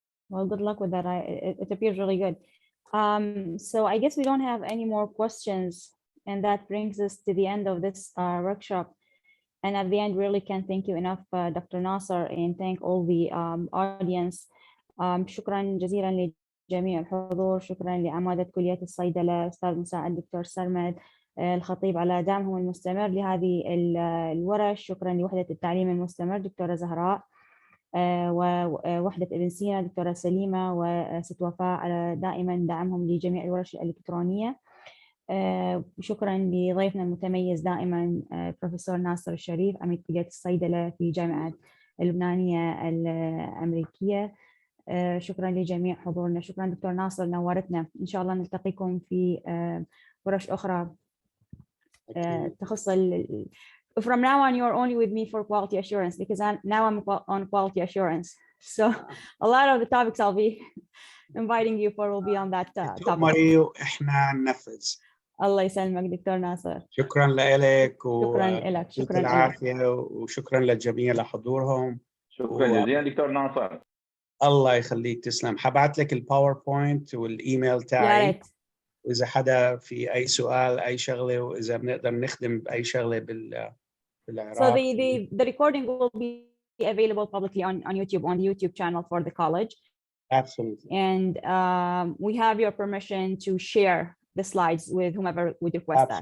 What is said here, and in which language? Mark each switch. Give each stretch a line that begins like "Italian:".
English: Well, good luck with that. It appears really good. So I guess we don't have any more questions, and that brings us to the end of this workshop. And at the end, really can't thank you enough, Dr. Naser, and thank all the audience.
Arabic: شكرا جزيلا لجميع الحضور. شكرا لعمادة كلية الصيدلة، أستاذ مساعد دكتور سرمد الخطيب على دعمهم المستمر لهذه الورش. شكرا لوحدة التعليم المستمر دكتورة زهراء، ووحدة ابن سينا دكتورة سليمة وست وفاء على دائما دعمهم لجميع الورش الإلكترونية. شكرا لضيفنا المتميز دائما بروفيسور ناصر الشريف عميد كلية الصيدلة في جامعة اللبنانية الأمريكية. شكرا لجميع حضورنا. شكرا دكتور ناصر، نورتنا. إن شاء الله نلتقيكم في ورش أخرى تخص
English: From now on, you're only with me for quality assurance because now I'm on quality assurance. So a lot of the topics I'll be inviting you for will be on that topic.
Arabic: إحنا ننفذ. الله يسلمك دكتور ناصر. شكرا لك شكرا لك. شكرا العافية وشكرا للجميع لحضورهم. شكرا جزيلا دكتور ناصر. الله يخليك، تسلم. حبعت لك الباوربوينت والايميل تاعي. يا ريت. وإذا حدا في أي سؤال أي شغلة، وإذا بنقدر نخدم بأي شغلة بالعراق.
English: So the recording will be available publicly on YouTube, on the YouTube channel for the college. Absolutely. And we have your permission to share the slides with whomever would request that.